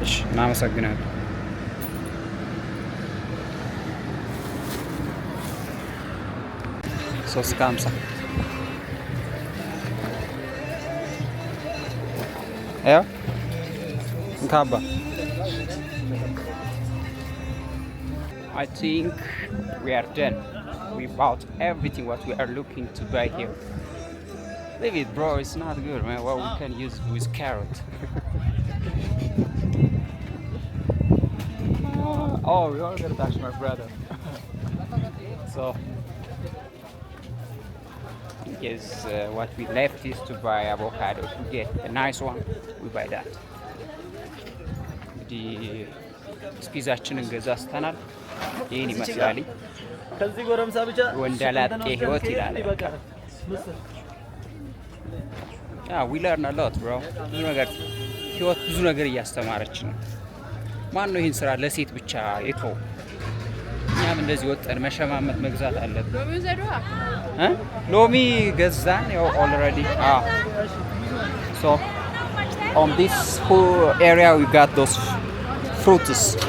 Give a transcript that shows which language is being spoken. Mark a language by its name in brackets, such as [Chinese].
[Amharic] እናመሰግናለን ሶስት ከሀምሳ ያው እንካባ [English] I think we are done. We bought everything what we are looking to buy here. Leave it bro, it's not good man. What we can use with carrot. Oh, we ordered that, my brother. So, yes, what we left is to buy avocado. To get a nice one, we buy that. [Amharic] The ስፒዛችንን ገዛስተናል። ይሄን ይመስላል። ከዚህ ጎረምሳ ብቻ ወንደላጤ ህይወት ይላል። [English] we learn a lot, bro. [Amharic] ብዙ ነገር ህይወት ብዙ ነገር እያስተማረች ነው። ማን ነው ይሄን ስራ ለሴት ብቻ የተው? እኛም እንደዚህ ወጣን መሸማመት መግዛት አለብን። ሎሚ ዘሩአ ሎሚ ገዛን ያው already. [English] So on this whole area we got those fruits.